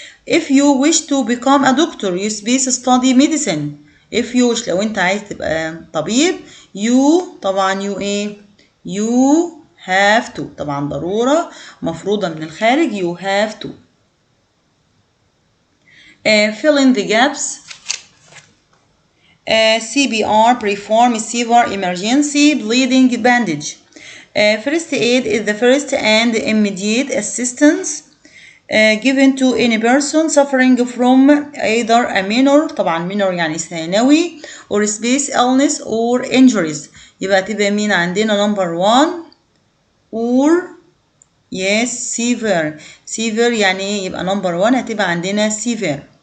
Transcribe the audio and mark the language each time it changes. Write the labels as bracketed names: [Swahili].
[English] if you wish to become a doctor you space study medicine. if you wish [Arabic] لو أنت عايز تبقى طبيب you طبعا you إيه [English] you have to [Arabic] طبعا ضرورة مفروضة من الخارج you have to. [English] fill in the gaps. CPR perform severe emergency bleeding bandage. First aid is the first and immediate assistance given to any person suffering from either a minor [Arabic] طبعا minor يعني ثانوي [English] or space illness or injuries. [Arabic] يبقى تبقى مين عندنا [English] number 1 [Arabic] or yes severe يعني ايه؟ يبقى number 1 هتبقى عندنا severe.